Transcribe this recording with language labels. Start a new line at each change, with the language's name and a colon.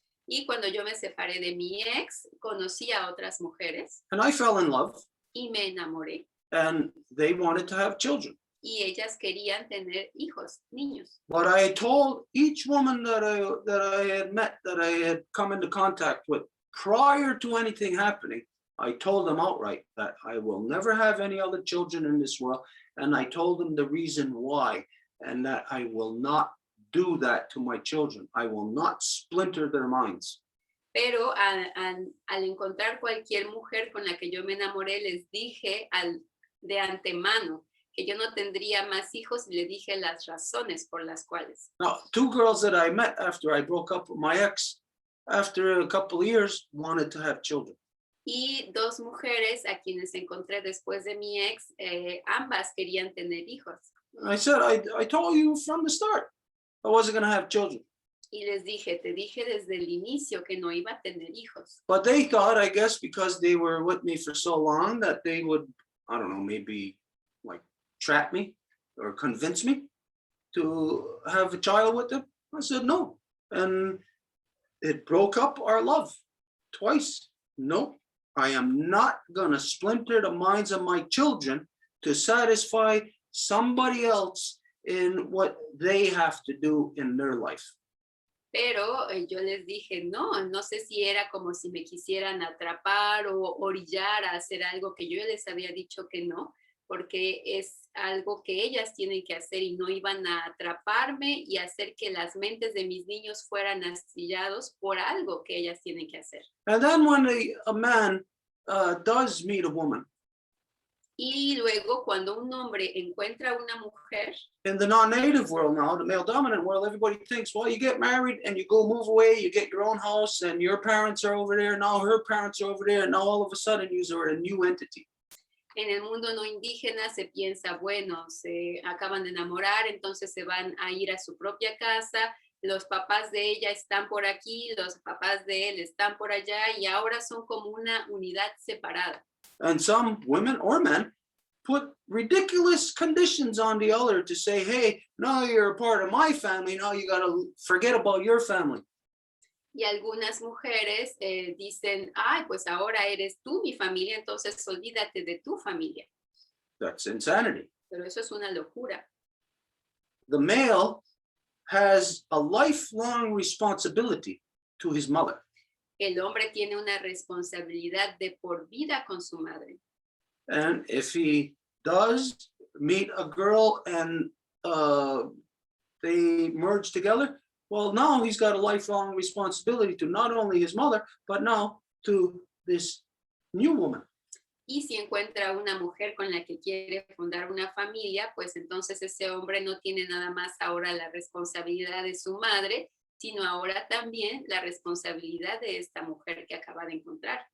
Spanish: Y cuando yo me separé de mi ex, conocí a otras mujeres.
English: And I fell in love.
Spanish: Y me enamoré.
English: And they wanted to have children.
Spanish: Y ellas querían tener hijos, niños.
English: But I told each woman that I had met, that I had come into contact with, prior to anything happening, I told them outright that I will never have any other children in this world. And I told them the reason why, and that I will not do that to my children. I will not splinter their minds.
Spanish: Pero al encontrar cualquier mujer con la que yo me enamoré, les dije de antemano que yo no tendría más hijos y le dije las razones por las cuales.
English: Now, two girls that I met after I broke up with my ex, after a couple of years, wanted to have children.
Spanish: Y dos mujeres a quienes encontré después de mi ex, ambas querían tener hijos.
English: I said, I told you from the start, I wasn't going to have children.
Spanish: Y les dije, te dije desde el inicio que no iba a tener hijos.
English: But they thought, I guess, because they were with me for so long, that they would, I don't know, maybe like trap me or convince me to have a child with them. I said, no. And it broke up our love twice. No, I am not going to splinter the minds of my children to satisfy somebody else in what they have to do in their life.
Spanish: Pero yo les dije, no sé si era como si me quisieran atrapar o orillar a hacer algo que yo les había dicho que no, porque es algo que ellas tienen que hacer y no iban a atraparme y hacer que las mentes de mis niños fueran astillados por algo que ellas tienen que hacer.
English: And then when a man does meet a woman,
Spanish: y luego cuando un hombre encuentra una mujer,
English: in the non-native world now, the male dominant world, everybody thinks, well, you get married and you go move away, you get your own house and your parents are over there, now her parents are over there, and now all of a sudden you are a new entity.
Spanish: En el mundo no indígena se piensa, bueno, se acaban de enamorar, entonces se van a ir a su propia casa, los papás de ella están por aquí, los papás de él están por allá y ahora son como una unidad separada.
English: And some women or men put ridiculous conditions on the other to say, hey, now you're a part of my family, now you got to forget about your family.
Spanish: Y algunas mujeres dicen, ay, pues ahora eres tú mi familia, entonces olvídate de tu familia.
English: That's insanity.
Spanish: Pero eso es una locura.
English: The male has a lifelong responsibility to his mother.
Spanish: El hombre tiene una responsabilidad de por vida con su madre.
English: And if he does meet a girl and they merge together, well, now he's got a lifelong responsibility to not only his mother, but now to this new woman.
Spanish: Y si encuentra una mujer con la que quiere fundar una familia, pues entonces ese hombre no tiene nada más ahora la responsabilidad de su madre, sino ahora también la responsabilidad de esta mujer que acaba de encontrar.